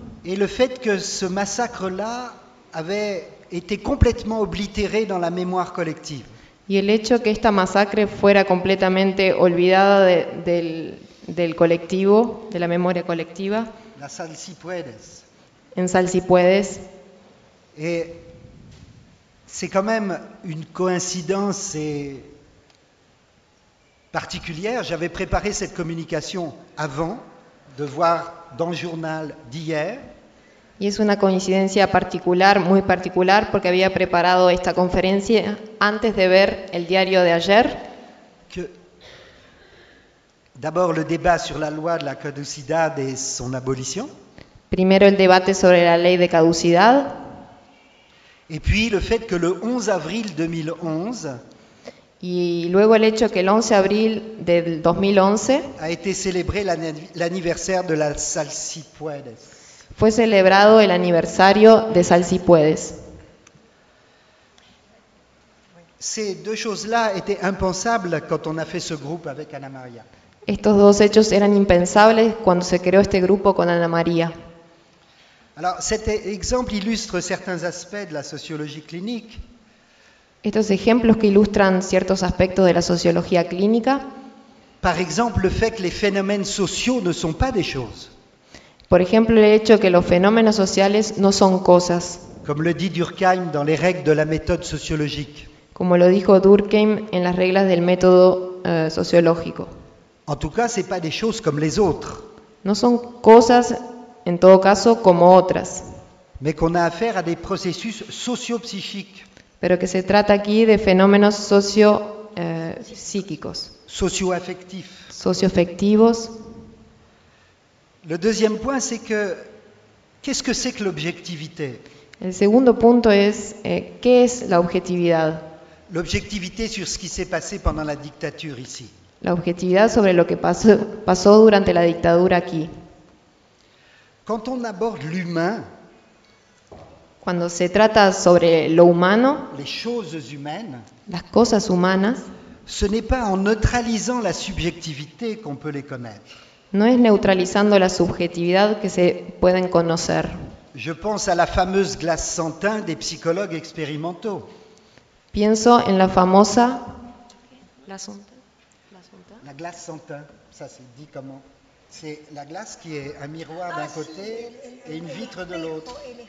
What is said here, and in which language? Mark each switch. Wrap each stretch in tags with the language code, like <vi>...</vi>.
<fr>Et le fait que ce massacre-là avait été complètement oblitéré dans la mémoire collective.</fr> <es>Y el hecho que esta masacre fuera completamente olvidada del colectivo, de la memoria colectiva.</es> <fr>La Salsipuedes.</fr> <es>En Salsipuedes.</es> <fr>C'est quand même une coïncidence particulière. J'avais préparé cette communication avant de voir dans le journal d'hier.</fr> <es>Y es una coincidencia particular, muy particular, porque había preparado esta conferencia antes de ver el diario de ayer.</es> <fr>Que d'abord le débat sur la loi de la caducidad et son abolition.</fr> <es>Primero el debate sobre la ley de caducidad.</es> <fr>Et puis le fait que le 11 avril 2011</fr> <es>y luego el hecho que el 11 de abril del 2011</es> <fr>a été célébré l'anniversaire de la Salsipuedes.</fr> <es>Fue celebrado el aniversario de Salsipuedes.</es> <fr>Ces deux choses-là étaient impensables quand on a fait ce groupe avec Ana María.</fr> <es>Estos dos hechos eran impensables cuando se creó este grupo con Ana María.</es> <fr>Alors, cet exemple illustre certains aspects de la sociologie clinique.</fr> <es>Estos ejemplos que ilustran ciertos aspectos de la sociología clínica.</es> <fr>Par exemple, le fait que les phénomènes sociaux ne sont pas des choses.</fr> <es>Por ejemplo, el hecho que los fenómenos sociales no son cosas.</es> <fr>Comme le dit Durkheim dans les règles de la méthode sociologique.</fr> <es>Como lo dijo Durkheim en las reglas del método sociológico.</es> <fr>En tout cas, c'est pas des choses comme les autres.</fr> <es>No son cosas. En todo caso, como otras.</es> <fr>Mais qu'on a affaire à des processus socio-psychiques.</fr> <es>Pero que se trata aquí de fenómenos socio-psíquicos.</es> <fr>Socio-affectifs.</fr> <es>Socio-affectivos.</es> <fr>Le deuxième point, c'est que qu'est-ce que c'est que l'objectivité?</fr> <es>El segundo punto es ¿qué es la objetividad?</es> <fr>L'objectivité sur ce qui s'est passé pendant la dictature ici.</fr> <es>La objetividad sobre lo que pasó durante la dictadura aquí.</es> <fr>Quand on aborde l'humain,</fr> <es>cuando se trata sobre lo humano,</es> <fr>les choses humaines,</fr> <es>las cosas humanas,</es> <fr>ce n'est pas en neutralisant la subjectivité qu'on peut les connaître.</fr> <es>No es neutralizando la subjetividad que se pueden conocer.</es> <fr>Je pense à la fameuse glace sans teint des psychologues expérimentaux.</fr> <es>Pienso en la famosa</es> <fr>la glace sans teint. Ça c'est dit comment? C'est la glace qui est un miroir d'un côté et une vitre de l'autre.</fr>